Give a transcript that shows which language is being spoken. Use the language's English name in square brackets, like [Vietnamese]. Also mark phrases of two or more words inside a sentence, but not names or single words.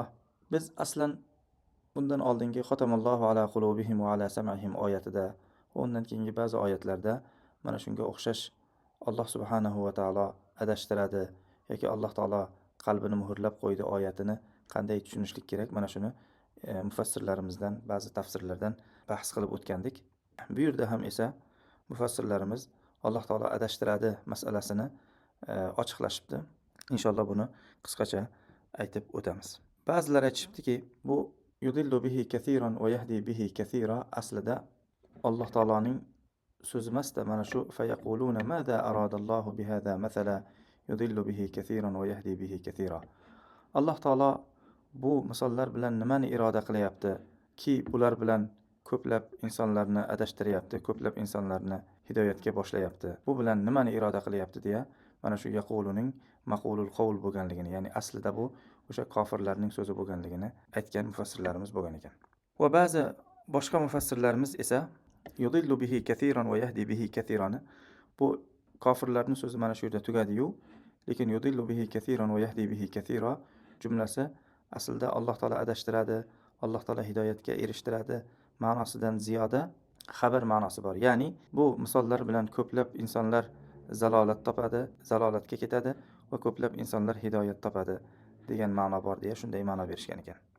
[Uzbek] Biz aslan bundan oldingi [Arabic] ختم الله على قلوبهم وعلى سمعهم [Uzbek] oyatida va undan keyingi ba'zi oyatlarda mana shunga o'xshash Alloh [Arabic] سبحانه وتعالى [Uzbek] adashtiradi yoki Alloh taolo qalbini muhrlab qo'ydi oyatini qanday tushunishlik kerak, mana shuni mufassirlarimizdan, ba'zi tafsirlardan bahs qilib o'tgandik. Bu yerda ham esa mufassirlarimiz Alloh taolo adashtiradi masalasini ochiqlashibdi. Inshaalloh buni qisqacha aytib o'tamiz. Ba'zilar aytishibdiki, bu [Arabic] يضل به كثيرا ويهدي به كثيرا [Uzbek] aslida Alloh taoloning so'zi emasda, mana shu [Arabic] فيقولون ماذا أراد الله بهذا مثلا يضل به كثيرا ويهدي به كثيرا. [Uzbek] Alloh taolo bu misollar bilan nimani iroda qilyapti ki, bular bilan ko'plab insonlarni adashtiryapti, ko'plab insonlarni hidoyatga boshlayapti. Bu bilan nimani iroda qilyapti deya mana shu yaquluning [Arabic] مقول القول [Uzbek] bo'lganligini, ya'ni aslida bu o'sha kofirlarning so'zi bo'lganligini aytgan mufassirlarimiz bo'lgan ekan. Va ba'zi boshqa mufassirlarimiz esa [Arabic] يضل به كثيرا ويهدي به كثيرا [Uzbek] bu kofirlarning so'zi mana shu yerda tugadi-yu, lekin [Arabic] يضل به كثيرا ويهدي به كثيرا [Uzbek] jumlasi aslida Alloh taolo adashtiradi, Alloh taolo hidoyatga erishtiradi ma'nosidan ziyoda xabar ma'nosi bor. Ya'ni bu misollar bilan ko'plab insonlar zalolat topadi, zalolatga ketadi va ko'plab insonlar hidoyat topadi degan ma'no bor deya shunday ma'no berishgan ekan.